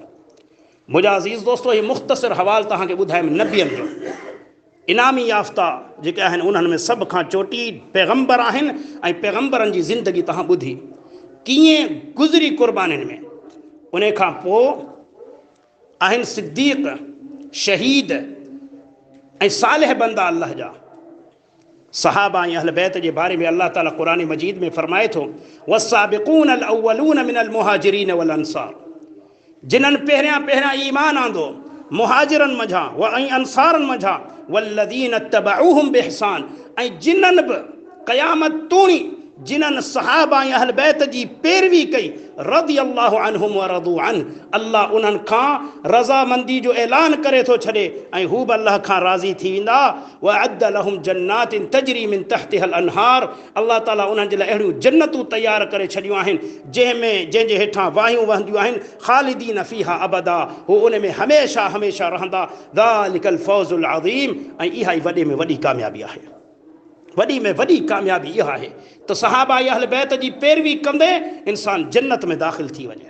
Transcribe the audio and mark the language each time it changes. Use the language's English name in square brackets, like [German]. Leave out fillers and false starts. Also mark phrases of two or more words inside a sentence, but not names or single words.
[Sindhi] मुंहिंजा अज़ीज़ दोस्तो, हीउ मुख़्तसिर हवाल तव्हांखे ॿुधायमि नबियनि जो, इनामी याफ़्ता जेके आहिनि उन्हनि में सभ खां चोटी पैगंबर आहिनि, ऐं पैगंबरनि जी ज़िंदगी तव्हां ॿुधी कीअं गुज़री क़ुर्बानीनि में। उन खां पोइ आहिनि सिद्दीक़, शहीद ऐं सालिह बंदा अल्लाह जा। सहाबा ऐं अहल बैत जे बारे में अल्लाह ताला क़ुरान मजीद में फरमाए थो, [Arabic] والسابقون الأولون من المهاجرين والأنصار, [Sindhi] जिन्हनि पहिरियां ईमान आंदो मुहाजिरनि मंझां ऐं अंसारनि मंझां, [Arabic] والذين اتبعوهم بإحسان, [Sindhi] ऐं जिन्हनि बि क़यामत तोणी जिन्हनि सहाबा ऐं अहल बैत जी पैरवी कई, [Arabic] رضي الله عنهم ورضوا عنه, [Sindhi] अल्लाह उन्हनि खां रज़ामंदी जो ऐलान करे थो छॾे, ऐं हू बि अल्लाह खां राज़ी थी वेंदा। [Arabic] وأعد لهم جنات تجري من تحتها الأنهار, [Sindhi] अल्लाह ताला उन्हनि जे लाइ अहिड़ियूं जन्नतूं तयारु करे छॾियूं आहिनि जंहिंजे हेठां वाहियूं वहंदियूं आहिनि, [Arabic] خالدين فيها أبدا, [Sindhi] हू उन में हमेशा हमेशा रहंदा। [Arabic] ذلك الفوز العظيم, [Sindhi] ऐं इहा ई वॾे में वॾी कामयाबी आहे, वॾी में वॾी कामयाबी इहा आहे त सहाबा अहल बैत जी पैरवी कंदे इंसान जन्नत में दाख़िल थी वञे।